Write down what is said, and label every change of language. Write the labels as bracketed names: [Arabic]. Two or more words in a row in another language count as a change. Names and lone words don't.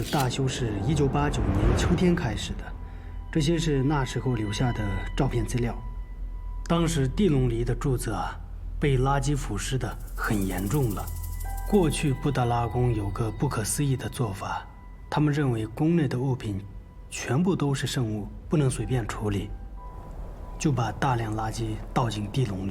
[Chinese] 大修是1989年秋天開始的，這些是那時候留下的照片資料。當時地龍裡的柱子被垃圾腐蝕得很嚴重了。過去布達拉宮有個不可思議的做法，他們認為宮內的物品全部都是聖物，不能隨便處理，就把大量垃圾倒進地龍裡。